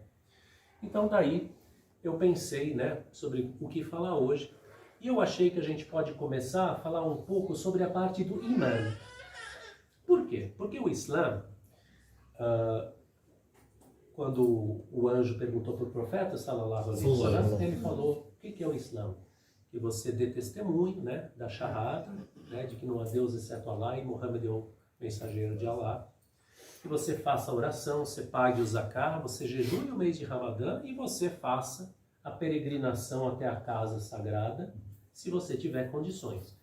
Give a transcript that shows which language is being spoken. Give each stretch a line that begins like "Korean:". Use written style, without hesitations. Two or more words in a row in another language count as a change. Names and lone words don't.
Portuguese: Então daí eu pensei, né, sobre o que falar hoje, e eu achei que a gente pode começar a falar um pouco sobre a parte do imã. Por quê? Porque o Islã, quando o anjo perguntou para o profeta,
Arabic: صلى الله عليه وسلم,
Portuguese: ele falou, o que é o Islã? Que você dê testemunho, né, da Shahada, né, de que não há Deus exceto Allah e Muhammad é o mensageiro de Allah. Que você faça a oração, você pague o zakat, você jejue o mês de Ramadã e você faça a peregrinação até a casa sagrada, se você tiver condições.